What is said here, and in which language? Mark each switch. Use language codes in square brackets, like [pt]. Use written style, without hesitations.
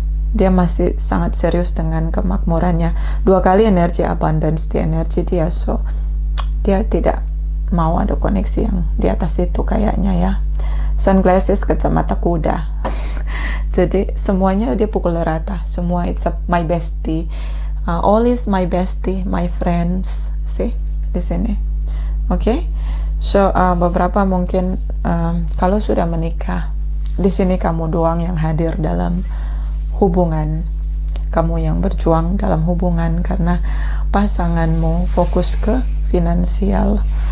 [id] Dia masih sangat serius dengan kemakmurannya. 2 kali energi abundance di energi dia, so dia tidak mau ada koneksi yang di atas itu kayaknya, ya. Sunglasses, kacamata kuda. Jadi semuanya dia pukul rata. Semua [en] it's my bestie. All is my bestie, my friends. [id] See di sini. Oke. So beberapa mungkin kalau sudah menikah, di sini kamu doang yang hadir dalam hubungan. Kamu yang berjuang dalam hubungan karena pasanganmu fokus ke finansial.